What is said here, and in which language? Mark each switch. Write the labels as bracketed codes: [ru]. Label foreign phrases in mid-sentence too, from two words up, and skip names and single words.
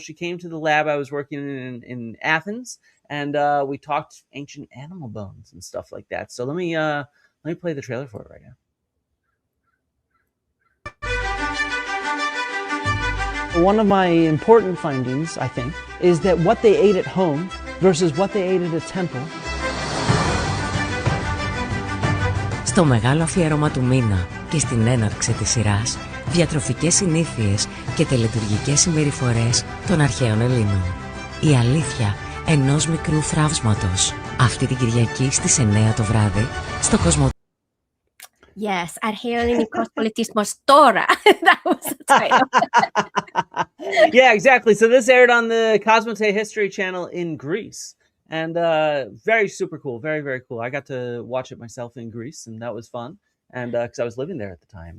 [en] She came to the lab I was working in Athens, and we talked ancient animal bones and stuff like that. So let me play the trailer for it right now. One of my important findings, I think, is that what they ate at home versus what they ate at a temple. [el] Στο μεγάλο αφιέρωμα του μήνα και στην έναρξη της σειράς, διατροφικές συνήθειες και τελετουργικές συμπεριφορές των αρχαίων Ελλήνων. Η αλήθεια ενός μικρού θραύσματος. Αυτή την Κυριακή στις 9 το βράδυ, στο Κοσμο... [en] Yes, Archeolimikos Politismos Tora. That was the title. Yeah, exactly. So this aired on the Cosmote History Channel in Greece. And very super cool. Very, very cool. I got to watch it myself in Greece, and that was fun. And because I was living there at the time.